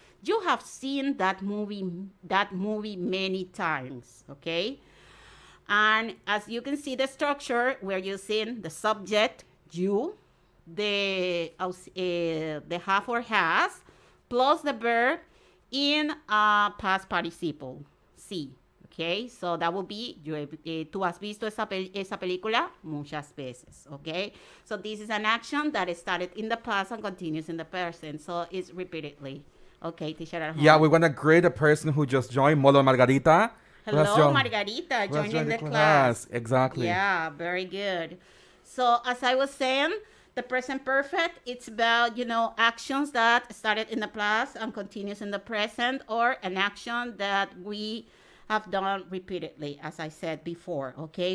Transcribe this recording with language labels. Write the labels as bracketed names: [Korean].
[English] You have seen that movie many times, okay? And as you can see the structure, we're using the subject, you, the have or has, plus the verb in past participle, sí, okay? So that will be, [Spanish] tú has visto esa película muchas veces, okay? [English] So this is an action that started in the past and continues in the present, so it's repeatedly. Okay, teacher. Yeah, we want to greet a person who just joined, Molo Margarita. Hello, Margarita, joining the class. Exactly. Yeah, very good. So as I was saying, the present perfect, it's about, you know, actions that started in the past and continues in the present, or an action that we have done repeatedly, as I said before, okay?